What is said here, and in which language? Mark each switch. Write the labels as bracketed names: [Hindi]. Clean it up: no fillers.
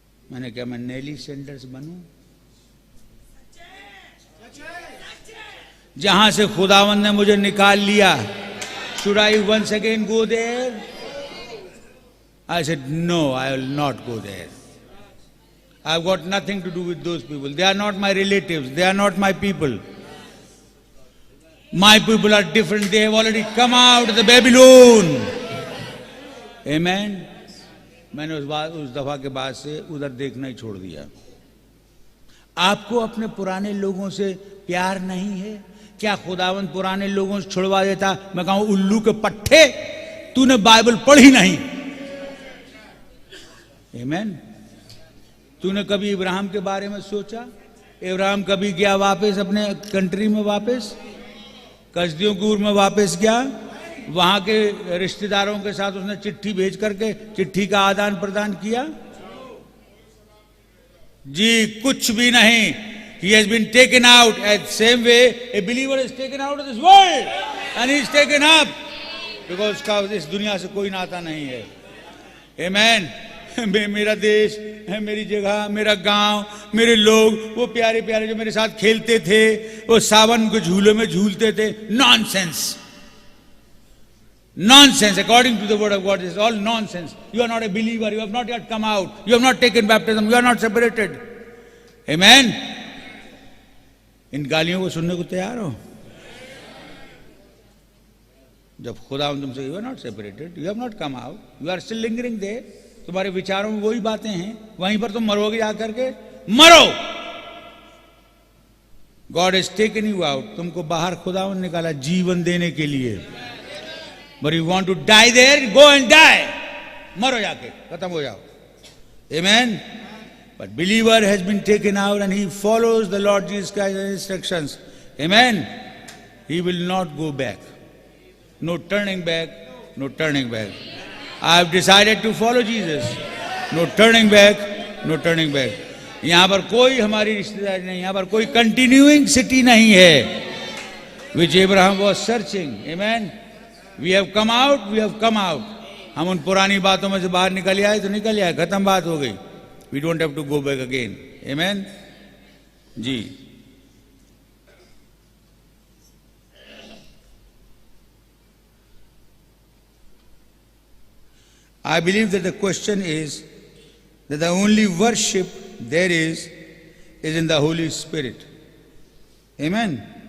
[Hindi] मैंने कहा मैं नेली सेंडर्स बनूं, जहां से खुदावंद ने मुझे निकाल लिया। [English] Should I once again go there? I said no, I will not go there. I've got nothing to do with those people. They are not my relatives. They are not my people. My people are different. They have already come out of the Babylon. Amen. [Hindi] मैंने उस दफा के बाद से उधर देखना ही छोड़ दिया। आपको अपने पुराने लोगों से प्यार नहीं है क्या? खुदावंद पुराने लोगों से छुड़वा देता? मैं कहूं उल्लू के पट्टे, तूने बाइबल पढ़ी नहीं। आमीन। तूने कभी इब्राहिम के बारे में सोचा? इब्राहिम कभी गया वापस अपने कंट्री में, वापस कसदियों की ऊर में वापस गया? वहां के रिश्तेदारों के साथ उसने चिट्ठी भेज करके चिट्ठी का आदान प्रदान किया? जी कुछ भी नहीं। [English] He has been taken out at same way a believer is taken out of this world and he is taken up because [Hindi] उसका इस दुनिया से कोई नाता नहीं है। [English] Amen। [Hindi] मेरा देश, मेरी जगह, मेरा गांव, मेरे लोग, वो प्यारे प्यारे जो मेरे साथ खेलते थे, वो सावन के झूले में झूलते थे, nonsense, nonsense. [English] According to the word of God, this is all nonsense. You are not a believer. You have not yet come out. You have not taken baptism. You are not separated. Amen. [Hindi] इन गालियों को सुनने को तैयार हो? जब खुदा तुमसे [English] you are not separated, you have not come out, you are still lingering there, [Hindi] तुम्हारे विचारों में वही बातें हैं, वहीं पर तुम मरोगे जाकर के, मरो। [English] God has taken you out, [Hindi] तुमको बाहर खुदा निकाला जीवन देने के लिए। [English] but you want to die there, go and die, [Hindi] मरो जाके, खत्म हो जाओ। आमेन। [English] But believer has been taken out and he follows the Lord Jesus Christ's instructions. Amen. He will not go back. No turning back, no turning back. I have decided to follow Jesus. No turning back, no turning back. [Hindi] यहाँ पर कोई हमारी रिश्तेदारी नहीं, यहाँ पर कोई continuing city नहीं है, [English] which Abraham was searching. Amen. We have come out, we have come out. [Hindi] हम उन पुरानी बातों में से बाहर निकल आए तो निकल आए, खत्म बात हो गई। [English] We don't have to go back again. Amen. जी। I believe that the question is that the only worship there is in the Holy Spirit. Amen.